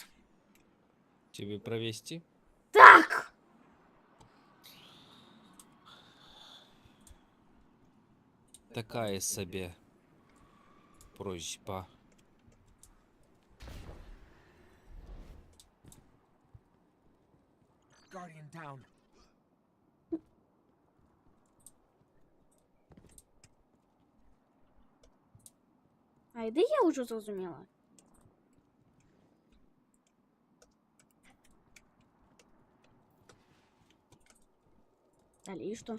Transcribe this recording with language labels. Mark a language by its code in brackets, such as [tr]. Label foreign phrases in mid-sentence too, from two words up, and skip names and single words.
[ru] Тебе провести? [uk] Так! [ru] Такая себе просьба. [en] Guardian down. [uk] А іди я вже зрозуміла. Далі що?